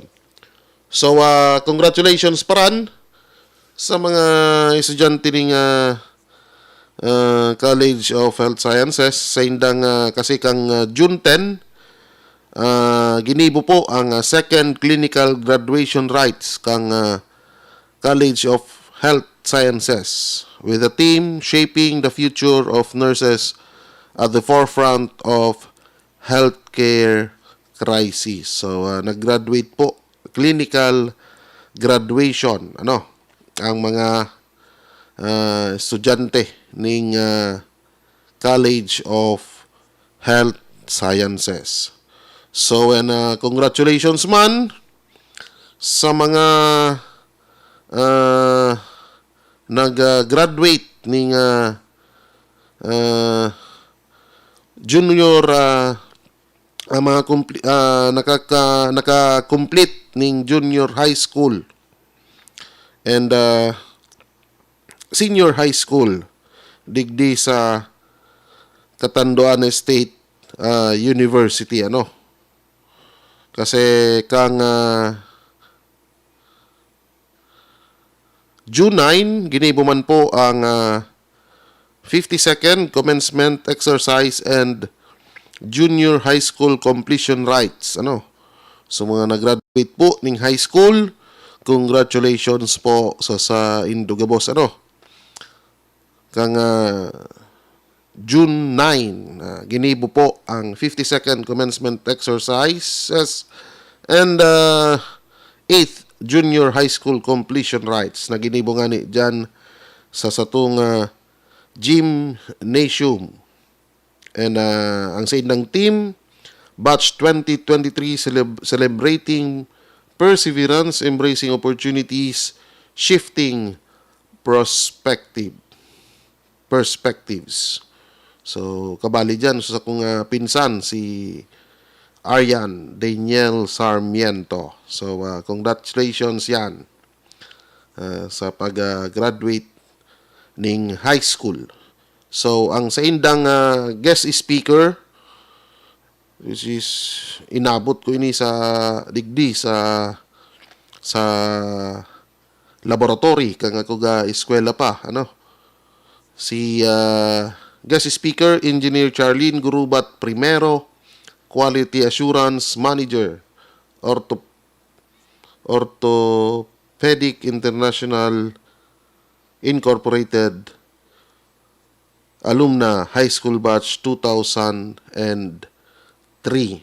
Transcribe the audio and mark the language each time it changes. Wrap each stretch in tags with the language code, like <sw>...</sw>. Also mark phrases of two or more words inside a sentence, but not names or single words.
<bik>So, congratulations paran sa mga estudyante ning College of Health Sciences sa indang kasi kang June 10 ginibo po ang</bik> <en>second clinical graduation rites</en> <bik>kang College of Health Sciences</bik> <en>with a team shaping the future of nurses at the forefront of healthcare crisis.</en> <bik>So nag-graduate po,</bik> <en>clinical graduation,</en> <bik>ang mga estudyante ning College of Health Sciences. So and congratulations man sa mga nag-graduate ning junior mga naka-complete ning</bik> <en>junior high school and senior high school</en> <bik>digdi sa Catanduanes State University, kasi kang June 9 ginibo man po ang</bik> <en>52nd commencement exercise and junior high school completion rites,</en> <bik>so mga nag-graduate po ning high school, congratulations po sa Indugabos, kang June 9 ginibo po ang</bik> <en>52nd commencement exercises and 8th junior high school completion rites</en> <bik>na ginibo nga ni dyan sa satong gymnasium.</bik> <en>And</en> <bik>ang sa indang team,</bik> <en>batch 2023 celebrating perseverance, embracing opportunities, shifting perspectives.</en> <bik>So, kabali dyan sa akong pinsan, si Aryan Daniel Sarmiento. So, congratulations yan sa pag-graduate ning</bik> <en>high school.</en> <bik>So, ang sa indang</bik> <en>guest speaker, which is</en> <bik>inabot ko ini sa digdi sa</bik> <en>laboratory</en> <bik>kang ako ga eskwela pa,</bik> <en>si guest speaker Engineer Charlene Gurubat Primero, Quality Assurance Manager, Orthopedic International Incorporated, alumna high school batch 2003.</en>